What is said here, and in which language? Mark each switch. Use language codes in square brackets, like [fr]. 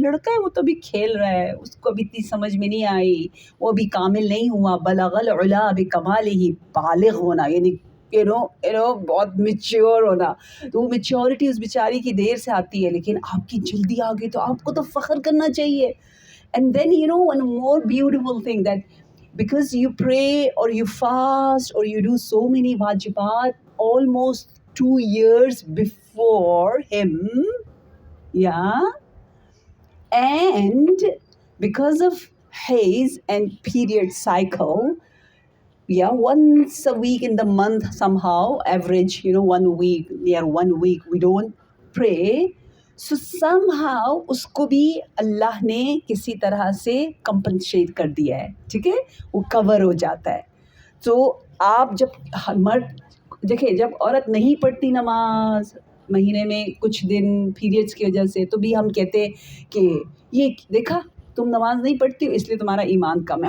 [ur] لڑکا ہے وہ تو ابھی کھیل رہا ہے، اس کو ابھی اتنی سمجھ میں نہیں آئی، وہ ابھی کامل نہیں ہوا. [ar] بلغ العلا بکمالہ، [ur] بالغ ہونا یعنی بہت میچیور ہونا. تو وہ میچیورٹی اس بیچاری کی دیر سے آتی ہے، لیکن آپ کی جلدی آ گئی تو آپ کو تو فخر کرنا چاہیے. [en] And then one more beautiful thing, that because you pray or you fast or you do so many wajibat almost 2 years before him, yeah, and because of haze and period cycle, yeah, once a week in the month somehow, average, 1 week, near 1 week, we don't pray. So somehow [ur] اس کو بھی اللہ نے کسی طرح سے compensate کر دیا ہے، ٹھیک ہے، وہ کور ہو جاتا ہے. تو آپ جب مرد دیکھیں، جب عورت نہیں پڑھتی نماز مہینے میں کچھ دن پیریڈس کی وجہ سے، تو بھی ہم کہتے کہ یہ دیکھا تم نماز نہیں پڑھتی ہو اس لیے تمہارا ایمان کم ہے.